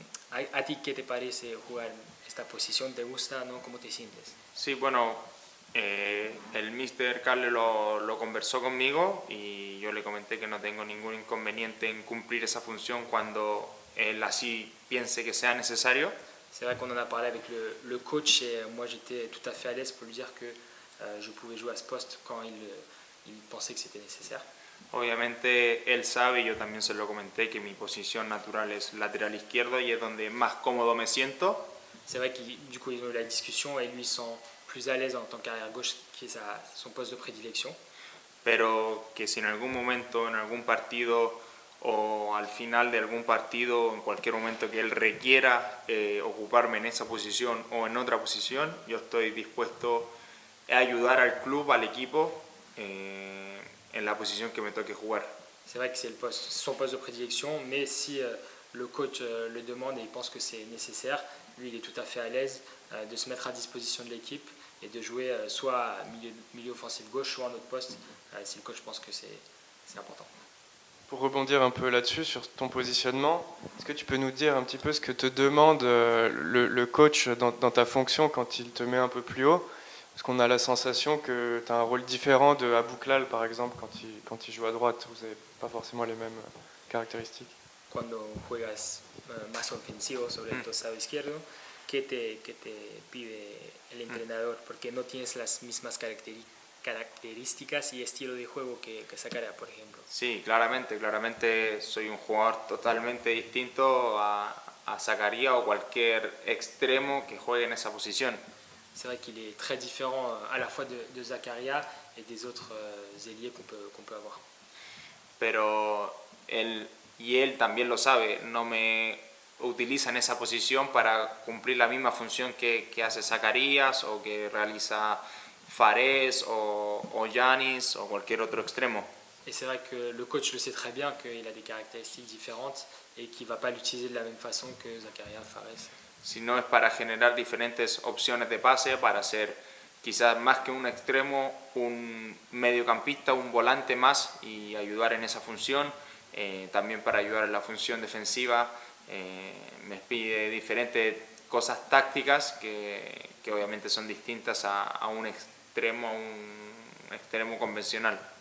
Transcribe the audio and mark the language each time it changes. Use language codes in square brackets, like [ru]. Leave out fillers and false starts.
[es] ¿A ti qué te parece jugar esta posición? ¿Te gusta? ¿No? ¿Cómo te sientes? Sí, bueno, el Mr. Carles lo conversó conmigo y yo le comenté que no tengo ningún inconveniente en cumplir esa función cuando él así piense que sea necesario. [fr] C'est vrai qu'on en a parlé avec le coach et moi j'étais tout à fait à l'aise pour lui dire que je pouvais jouer à ce poste quand il pensait que c'était nécessaire. [es] Obviamente él sabe y yo también se lo comenté que mi posición natural es lateral izquierdo y es donde más cómodo me siento. [fr] C'est vrai que du coup ils ont eu la discussion et lui se sent plus à l'aise en tant qu'arrière gauche qui est son poste de prédilection. [es] Pero que si en algún momento, en algún partido o al final de algún partido, en cualquier momento que él requiera ocuparme en esa posición o en otra posición, yo estoy dispuesto a ayudar al club, al equipo, en la posición que me toque jugar. [fr] C'est vrai que c'est son poste de prédilection, mais si le coach le demande et il pense que c'est nécessaire, lui il est tout à fait à l'aise de se mettre à disposition de l'équipe et de jouer soit milieu offensif gauche, soit en autre poste, si le coach pense que c'est important. Pour rebondir un peu là-dessus, sur ton positionnement, est-ce que tu peux nous dire un petit peu ce que te demande le coach dans ta fonction quand il te met un peu plus haut? Parce qu'on a la sensation que tu as un rôle différent de Abouklal, par exemple, quand il joue à droite. Vous n'avez pas forcément les mêmes caractéristiques. [es] Cuando juegas más ofensivo sobre el costado izquierdo, ¿qué te pide el entrenador? Porque no tienes las mismas características y estilo de juego que Zakaria, por ejemplo. Sí, claramente soy un jugador totalmente distinto a Zakaria o cualquier extremo que juegue en esa posición. [fr] C'est vrai qu'il est très différent à la fois de Zakaria et des autres ailiers qu'on peut avoir. [es] Pero él también lo sabe, no me utiliza en esa posición para cumplir la misma función que hace Zacarías o que realiza Fares o Yanis o cualquier otro extremo. [fr] Et c'est vrai que le coach le sait très bien qu'il a des caractéristiques différentes et qu'il ne va pas l'utiliser de la même façon que Zakaria, Fares. [es] Sino es para generar diferentes opciones de pase, para ser quizás más que un extremo, un mediocampista, un volante más y ayudar en esa función. También para ayudar en la función defensiva, me pide diferentes cosas tácticas que obviamente son distintas a un extremo convencional.